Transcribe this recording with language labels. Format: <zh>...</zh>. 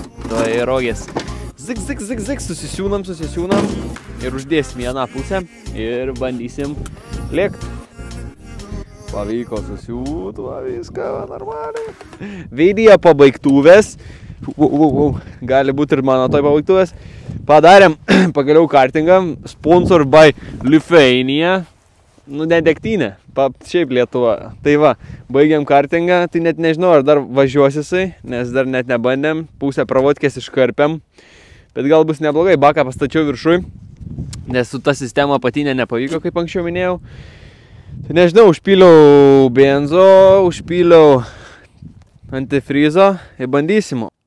<lt>Tai rogės. Zik, susisiūnam ir uždėsim vieną pusę ir bandysim lėkti. Pavyko susiūt, viską normaliai. Video pabaigtuvės. Gali būti ir mano toj pabaigtuvės. Padarėm pagaliau kartingą.</lt> <en>Sponsored by Lithuania.</en> <lt>Nu, ne degtinė. Šiaip Lietuva. Tai va, baigiam kartingą. Tai net nežinau, ar dar važiuos jisai, nes dar net nebandėm. Pusę pravodkės iškarpiam. Bet gal bus neblogai, baką pastačiau viršui, nes su ta sistema patinė nepavyko, kaip anksčiau minėjau. Tai nežinau, užpyliau benzo, užpyliau antifrizo ir bandysim.</lt>